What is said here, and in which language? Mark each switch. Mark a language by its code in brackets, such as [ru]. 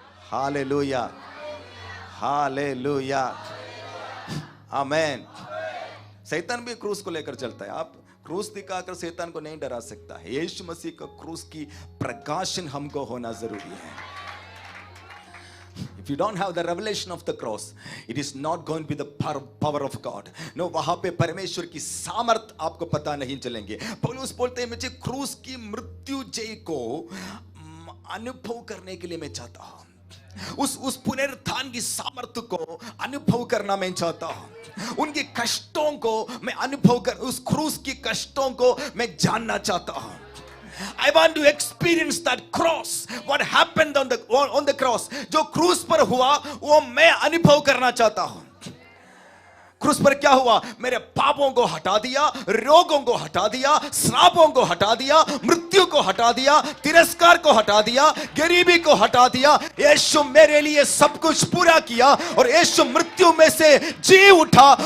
[hi] Hallelujah. Hallelujah. आमीन। शैतान भी क्रूस को लेकर चलता है। आप क्रूस दिखाकर शैतान को नहीं डरा सकता है। यीशु मसीह का क्रूस की प्रकाशन हमको होना जरूरी है। [en] If you don't have the revelation of the cross, it is not going to be the power of God. [hi] No, वहां पे परमेश्वर की सामर्थ आपको पता नहीं चलेंगे। पौलुस बोलते हैं, मुझे क्रूस की मृत्यु जय को अनुभव करने के लिए मैं चाहता हूं। उस पुनरुत्थान की सामर्थ को अनुभव करना मैं चाहता हूं। उनके कष्टों को मैं अनुभव कर, उस क्रूस की कष्टों को मैं जानना चाहता हूं। [en] I want to experience that cross. What happened on the cross? [hi] जो क्रूस पर हुआ वो मैं अनुभव करना चाहता हूं। क्रूस पर क्या हुआ? मेरे पापों को हटा दिया, रोगों को हटा दिया, श्रापों को हटा दिया, मृत्यु को हटा दिया, तिरस्कार को हटा दिया, गरीबी को हटा दिया। यीशु मेरे लिए सब कुछ पूरा किया और यीशु मृत्यु में से जी उठा।